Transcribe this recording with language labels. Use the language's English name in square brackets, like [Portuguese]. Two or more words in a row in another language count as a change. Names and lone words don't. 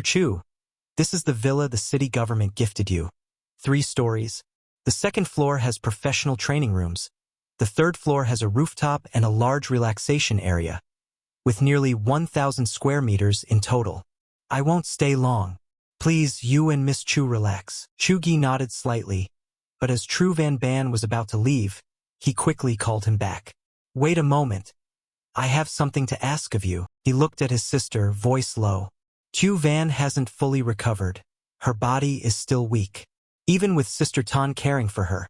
[English] Chu, this is the villa the city government gifted you. 3 stories. The second floor has professional training rooms. The third floor has a rooftop and a large relaxation area, with nearly 1,000 square meters in total. I won't stay long. Please, you and Miss Chu relax. Chu-gi nodded slightly, but as Tru Van Ban was about to leave, he quickly called him back. Wait a moment. I have something to ask of you. He looked at his sister, voice low. Chu Van hasn't fully recovered. Her body is still weak, even with Sister Tan caring for her.